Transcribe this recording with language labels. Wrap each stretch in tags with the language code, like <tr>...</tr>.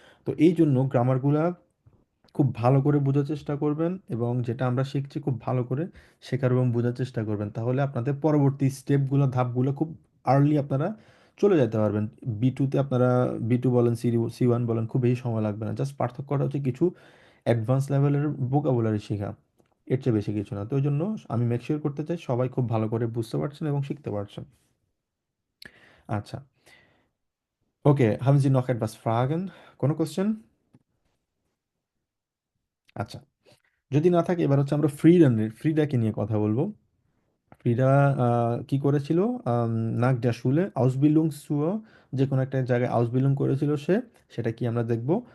<bn>তো এই জন্য গ্রামারগুলা খুব ভালো করে বোঝার চেষ্টা করবেন, এবং যেটা আমরা শিখছি খুব ভালো করে শেখার এবং বোঝার চেষ্টা করবেন, তাহলে আপনাদের পরবর্তী স্টেপগুলো, ধাপগুলো খুব আর্লি আপনারা চলে যেতে পারবেন। B2তে আপনারা B2 বলেন, C1 বলেন, খুব বেশি সময় লাগবে না। জাস্ট পার্থক্যটা হচ্ছে কিছু অ্যাডভান্স লেভেলের ভোকাবুলারি শেখা, এর চেয়ে বেশি কিছু না। তো ওই জন্য আমি মেক শিওর করতে চাই সবাই খুব ভালো করে বুঝতে পারছেন এবং শিখতে পারছেন। আচ্ছা, ওকে,</bn> <de>haben Sie noch etwas Fragen?</de> <bn>কোনো কোশ্চেন? আচ্ছা, যদি না থাকে, এবার হচ্ছে আমরা ফ্রিডাকে নিয়ে কথা বলবো। ফ্রিডা কি করেছিল, নাক ডা শুলে আউসবিল্ডিং zur, যে কোনো একটা জায়গায় আউসবিল্ডিং করেছিল সে, সেটা কি আমরা দেখব।</bn>